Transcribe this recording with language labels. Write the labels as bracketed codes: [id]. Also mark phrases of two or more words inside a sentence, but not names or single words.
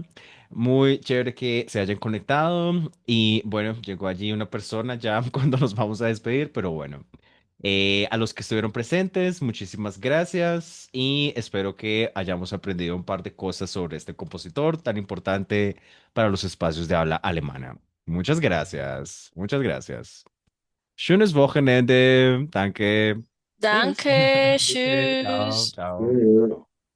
[es] Muy chévere que se hayan conectado. Y bueno, llegó allí una persona ya cuando nos vamos a despedir, pero bueno. A los que estuvieron presentes, muchísimas gracias y espero que hayamos aprendido un par de cosas sobre este compositor tan importante para los espacios de habla alemana. Muchas gracias, muchas gracias. [de] Schönes Wochenende, danke. Tschüss. Danke, Bitte, ciao, tschüss. ciao. Mhm.